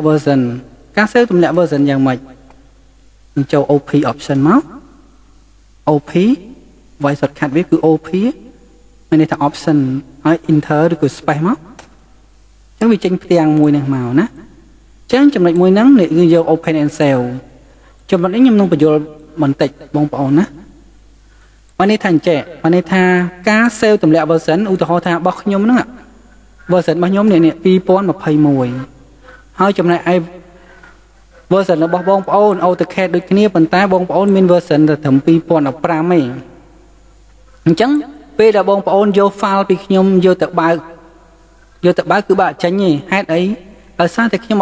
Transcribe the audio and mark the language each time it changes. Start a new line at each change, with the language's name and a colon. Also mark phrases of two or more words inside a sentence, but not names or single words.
Khmer: version ការ save ទម្លាក់ version យ៉ាងម៉េចនឹងចូល
English: OP option
Khmer: មក
English: OP voice shortcut
Khmer: វាគឺ OP មានន័យថា option ហើយ enter ឬក៏ space មកអញ្ចឹងវាចេញផ្ទាំងមួយនេះមកណាអញ្ចឹងចំណុចមួយហ្នឹងគឺយក
English: open and save
Khmer: ចំណុចនេះខ្ញុំនឹងបញ្យល់បន្តិចបងប្អូនណាមានន័យថាអញ្ចឹងមានន័យថាការ save ទម្លាក់ version ឧទាហរណ៍ថារបស់ខ្ញុំហ្នឹងversion របស់ខ្ញុំនេះ 2021ហើយចំណែកឯ version របស់បងប្អូន AutoCAD ដូចគ្នាប៉ុន្តែបងប្អូនមាន version តែត្រឹម2015ទេអញ្ចឹងពេលដែលបងប្អូនយក file ពីខ្ញុំយកទៅបើកគឺបើកចេញទេហេតុអីដោយសារតែខ្ញុំអ